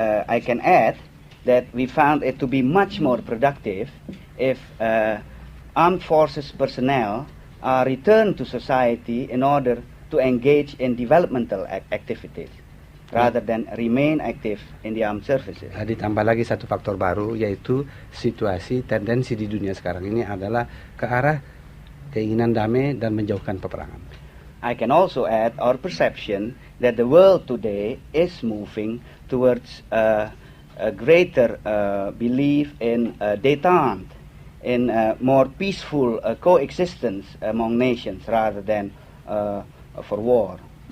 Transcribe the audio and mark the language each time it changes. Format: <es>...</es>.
<en>I can add that we found it to be much more productive if armed forces personnel are returned to society in order to engage in developmental activities rather than remain active in the armed services.</en> <id>Ditambah lagi satu faktor baru, yaitu situasi tendensi di dunia sekarang ini adalah ke arah keinginan damai dan menjauhkan peperangan.</id> <en>I can also add our perception that the world today is moving towards a greater belief in détente, in more peaceful coexistence among nations rather than for war.</en>